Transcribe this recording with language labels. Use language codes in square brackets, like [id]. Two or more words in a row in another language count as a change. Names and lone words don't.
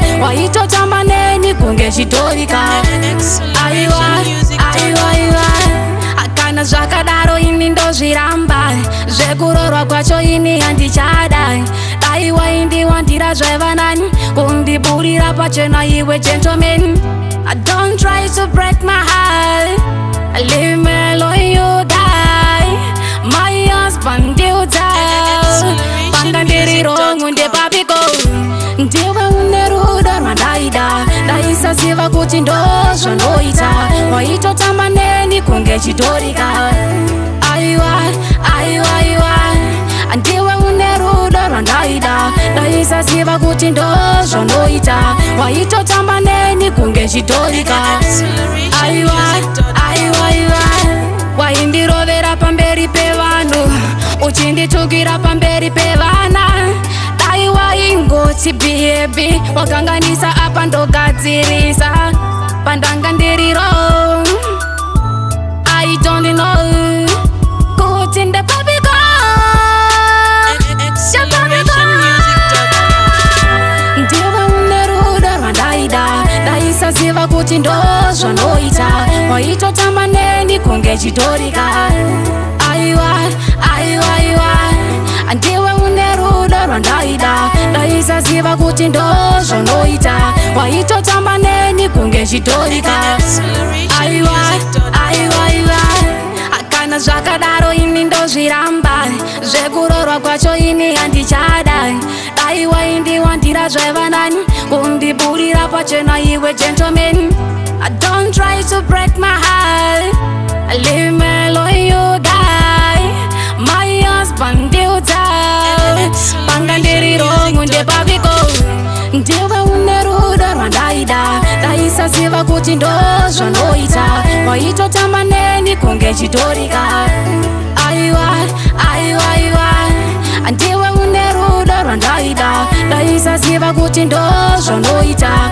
[sn] Waitotamba neni kunge chitorika. Acceleration Aiwa, Music dot com. aiwa, aiwa. Kana zvakadaro ini ndozviramba. Zvekurorwa kwacho ini handichada. Dai waindiwandira zvaiva nani. Kundiburira pachena iwe gentleman. [en] I don't try to break my heart. Leave me alone, you die. My husband, you die. [sn] Acceleration Panga ndiri Music dot wrong, com. ndepapiko. Ndiwe une rudo rwandaida. Ndaisaziva kuti ndo zvandoita. Waitotamba neni kunge chitorika. Aiwa, aiwa, aiwa. Ndiwe une rudo rwandaida. Ndaisaziva kuti ndo zvandoita. Waitotamba neni kunge chitorika. Acceleration Aiwa, Music dot com. aiwa, aiwa, aiwa. Waindirovera pamberi pevanhu, uchinditukira pamberi pevana. Dai waingoti biebi, wakanganisa apa ndogadzirisa. Pandanga ndiri wrong. [en] I don't know [sn] kuti ndepapiko. Acceleration Music dot com. Ndiwe une rudo rwandaida. Ndaisaziva kuti ndo zvandoita. Waitotamba neni kunge chitorika. Aiwa, aiwa, aiwa. Ndiwe une rudo rwandaida. Ndaisaziva kuti ndo zvandoita. Waitotamba neni kunge chitorika. Acceleration Aiwa, Music dot com. aiwa, aiwa. Kana zvakadaro ini ndozviramba. Zvekurorwa kwacho ini handichada. Dai waindiwandira zvaiva nani. Kundiburira pachena iwe gentleman. [en] I don't try to break my heart. Leave me alone, you die. My husband, you die. [sn] Panga ndiri wrong, ndepapiko. Ndiwe une rudo rwandaida. Ndaisaziva kuti ndo zvandoita. Waitotamba neni kunge chitorika. Aiwa, aiwa, aiwa. Ndiwe une rudo rwandaida. Ndaisaziva kuti ndo zvandoita.